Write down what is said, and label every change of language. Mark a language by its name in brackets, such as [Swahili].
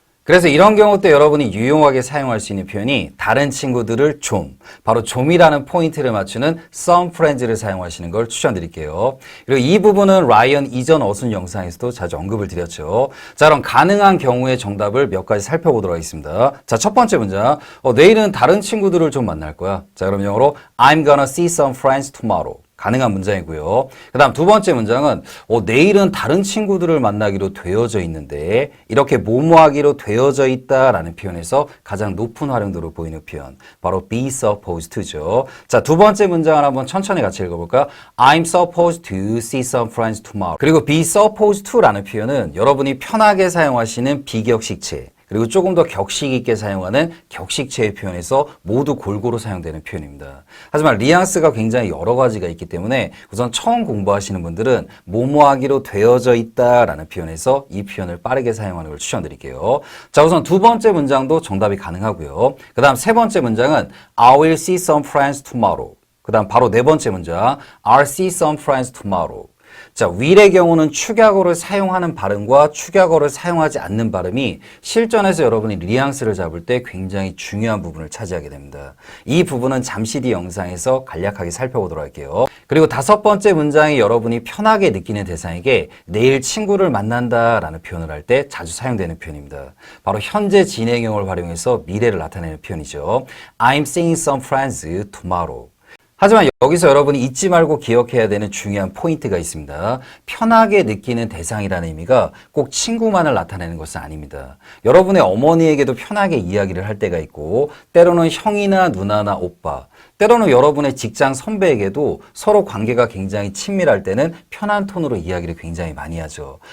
[Korean] 그래서 이런 경우 때 여러분이 유용하게 사용할 수 있는 표현이 다른 친구들을 좀, 바로 좀이라는 포인트를 맞추는 [English] some friends [Korean] 를 사용하시는 걸 추천드릴게요. 그리고 이 부분은 라이언 이전 어순 영상에서도 자주 언급을 드렸죠. 자, 그럼 가능한 경우의 정답을 몇 가지 살펴보도록 하겠습니다. 자, 첫 번째 문장. 내일은 다른 친구들을 좀 만날 거야. 자, 그럼 영어로 [English] I'm gonna see some friends tomorrow. [Korean] 가능한 문장이고요. 그 다음 두 번째 문장은 내일은 다른 친구들을 만나기로 되어져 있는데 이렇게 뭐뭐하기로 되어져 있다라는 표현에서 가장 높은 활용도를 보이는 표현 바로 [English] be supposed to [Korean] 죠. 자, 두 번째 문장을 한번 천천히 같이 읽어볼까? [English] I'm supposed to see some friends tomorrow. [Korean] 그리고 [English] be supposed to [Korean] 라는 표현은 여러분이 편하게 사용하시는 비격식체 그리고 조금 더 격식 있게 사용하는 격식체의 표현에서 모두 골고루 사용되는 표현입니다. 하지만 뉘앙스가 굉장히 여러 가지가 있기 때문에 우선 처음 공부하시는 분들은 뭐뭐하기로 되어져 있다라는 표현에서 이 표현을 빠르게 사용하는 걸 추천드릴게요. 자, 우선 두 번째 문장도 정답이 가능하고요. 그 다음 세 번째 문장은 [English] I will see some friends tomorrow. [Korean] 그 다음 바로 네 번째 문장 [English] I'll see some friends tomorrow. [Korean] 자, will의 경우는 축약어를 사용하는 발음과 축약어를 사용하지 않는 발음이 실전에서 여러분이 뉘앙스를 잡을 때 굉장히 중요한 부분을 차지하게 됩니다. 이 부분은 잠시 뒤 영상에서 간략하게 살펴보도록 할게요. 그리고 다섯 번째 문장이 여러분이 편하게 느끼는 대상에게 내일 친구를 만난다라는 표현을 할 때 자주 사용되는 표현입니다. 바로 현재 진행형을 활용해서 미래를 나타내는 표현이죠. [English] I'm seeing some friends tomorrow. [Korean] 하지만 여기서 여러분이 잊지 말고 기억해야 되는 중요한 포인트가 있습니다. 편하게 느끼는 대상이라는 의미가 꼭 친구만을 나타내는 것은 아닙니다. 여러분의 어머니에게도 편하게 이야기를 할 때가 있고 때로는 형이나 누나나 오빠, 때로는 여러분의 직장 선배에게도 서로 관계가 굉장히 친밀할 때는 편한 톤으로 이야기를 굉장히 많이 하죠.